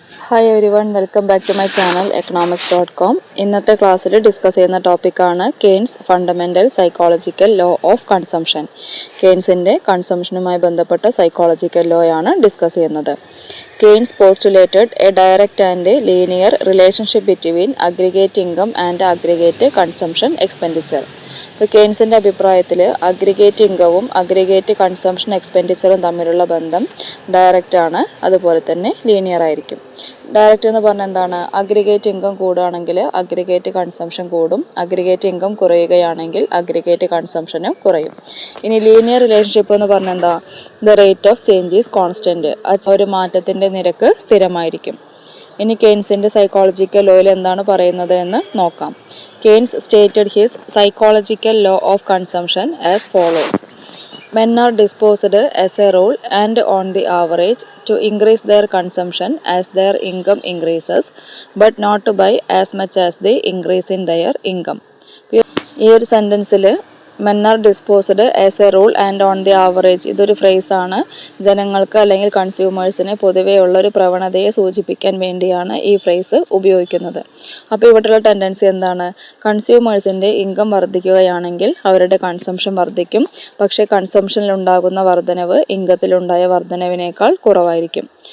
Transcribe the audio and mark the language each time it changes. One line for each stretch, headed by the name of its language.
English: Hi everyone, welcome back to my channel economics.com.
Malayalam: ഇന്നത്തെ ക്ലാസ്സിൽ discuss ചെയ്യുന്ന ടോപ്പിക്കാണ് Keynes fundamental psychological law of consumption. കെയ്ൻസിൻ്റെ കൺസംഷനുമായി ബന്ധപ്പെട്ട സൈക്കോളജിക്കൽ ലോ ആണ് ഡിസ്കസ് ചെയ്യുന്നത്.
English: Keynes postulated a direct and linear relationship between aggregate income and aggregate consumption expenditure.
Malayalam: കെയ്ൻസിൻ്റെ അഭിപ്രായത്തിൽ aggregate ഇൻകവും aggregate consumption എക്സ്പെൻഡിച്ചറും തമ്മിലുള്ള ബന്ധം ഡയറക്റ്റ് ആണ്, അതുപോലെ തന്നെ ലീനിയർ ആയിരിക്കും. ഡയറക്റ്റ് എന്ന് പറഞ്ഞാൽ എന്താണ്? അഗ്രിഗേറ്റ് ഇൻകം കൂടുകയാണെങ്കിൽ അഗ്രിഗേറ്റ് കൺസംഷൻ കൂടും, അഗ്രിഗേറ്റ് ഇൻകം കുറയുകയാണെങ്കിൽ അഗ്രിഗേറ്റ് കൺസംഷനും കുറയും. ഇനി ലീനിയർ റിലേഷൻഷിപ്പ് എന്ന് പറഞ്ഞാൽ എന്താ?
English: the rate of change is constant,
Malayalam: ഒരു മാറ്റത്തിൻ്റെ നിരക്ക് സ്ഥിരമായിരിക്കും. ഇനി കെയ്ൻസിൻ്റെ സൈക്കോളജിക്കൽ ലോയിൽ എന്താണ് പറയുന്നത് എന്ന് നോക്കാം.
English: Keynes stated his psychological law of consumption as follows. Men are disposed as a rule and on the average to increase their consumption as their income increases, but not to buy as much as they increase in their income.
Malayalam: ഈ ഒരു സെൻറ്റൻസിൽ
English: men are disposed as a rule and on the average,
Malayalam: ഇതൊരു ഫ്രേസാണ്. ജനങ്ങൾക്ക് അല്ലെങ്കിൽ കൺസ്യൂമേഴ്സിന് പൊതുവെയുള്ളൊരു പ്രവണതയെ സൂചിപ്പിക്കാൻ വേണ്ടിയാണ് ഈ phrase ഉപയോഗിക്കുന്നത്. അപ്പോൾ ഇവിടെയുള്ള ടെൻഡൻസി എന്താണ്? കൺസ്യൂമേഴ്സിൻ്റെ ഇൻകം വർദ്ധിക്കുകയാണെങ്കിൽ അവരുടെ കൺസംഷൻ വർദ്ധിക്കും, പക്ഷേ കൺസംഷനിലുണ്ടാകുന്ന വർധനവ് ഇൻകത്തിലുണ്ടായ വർധനവിനേക്കാൾ കുറവായിരിക്കും.